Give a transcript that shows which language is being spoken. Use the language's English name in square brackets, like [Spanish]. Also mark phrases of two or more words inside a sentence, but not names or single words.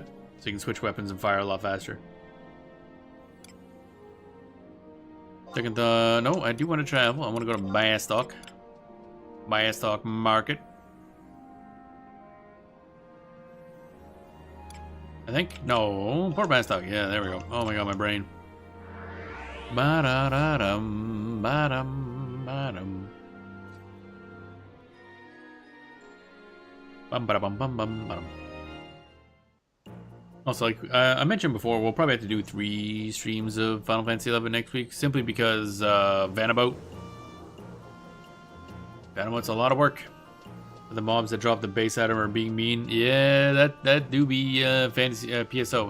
[English] So you can switch weapons and fire a lot faster. Second, no, I do want to travel. I want to go to Bastock. Bastock Market. I think? No, Port Bastock. Yeah, there we go. Oh my god, my brain. Ba-da-da-dum, ba-dum, ba-dum. Bum-ba-da-bum-bum-bum-bum. Also, like I mentioned before, we'll probably have to do 3 streams of Final Fantasy XI next week, simply because Vanabout. Vanabout's a lot of work. The mobs that drop the base at him are being mean. Yeah, that do be fantasy PSO.